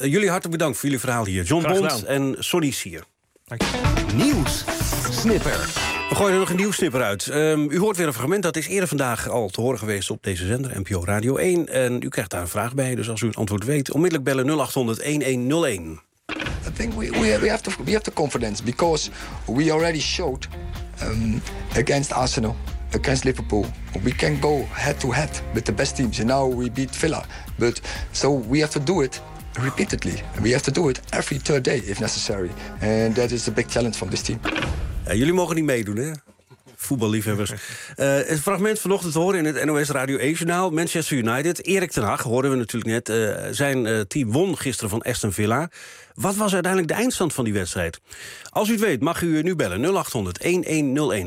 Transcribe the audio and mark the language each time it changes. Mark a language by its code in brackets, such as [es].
[nl] Jullie hartelijk bedankt voor jullie verhaal hier. John Bond en Sonny Sier. Nieuws snipper. We gooien er nog een nieuws snipper uit. U hoort weer een fragment dat is eerder vandaag al te horen geweest op deze zender, NPO Radio 1. En u krijgt daar een vraag bij. Dus als u het antwoord weet, onmiddellijk bellen 0800-1101. [en] I think we have to confidence because we already showed against Arsenal, against Liverpool. We can go head-to-head with the best teams. And now we beat Villa. But so we have to do it repeatedly. We have to do it every third day, if necessary. And that is a big challenge from this team. [nl] Ja, jullie mogen niet meedoen, hè? Voetballiefhebbers. Een fragment vanochtend te horen in het NOS Radio 1-journaal. Manchester United, Erik ten Hag, hoorden we natuurlijk net. Zijn team won gisteren van Aston Villa. Wat was uiteindelijk de eindstand van die wedstrijd? Als u het weet, mag u nu bellen. 0800-1101.